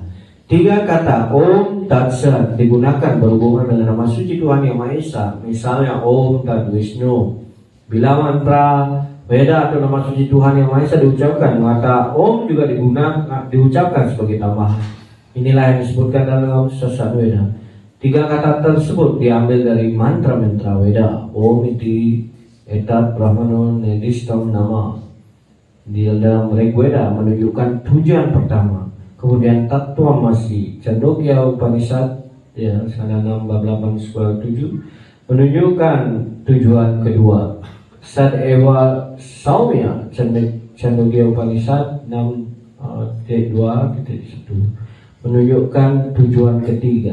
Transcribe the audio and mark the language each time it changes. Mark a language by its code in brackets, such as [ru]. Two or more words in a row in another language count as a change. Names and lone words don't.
[id] 3 kata Om Tat Sat digunakan berhubungan dengan nama suci Tuhan Yang Maha Esa, misalnya Om Tat Wisnu. Bila mantra Weda atau nama suci Tuhan Yang Maha Esa diucapkan, maka Om juga diucapkan sebagai tambahan. Inilah yang disebutkan dalam sastra Weda. 3 kata tersebut diambil dari mantra-mantra Weda. [sa] ॐ इति एतत् ब्रह्मणो नेदिष्ठं नाम. [id] Di dalam Rigveda menunjukkan tujuan pertama. Kemudian [sa] तत्त्वमसि [id] Chandogya Upanishad ya 6:8-7 menunjukkan tujuan kedua. [sa] सदेव सोम्य [id] Chandogya Upanishad 6:2-1 menunjukkan tujuan ketiga.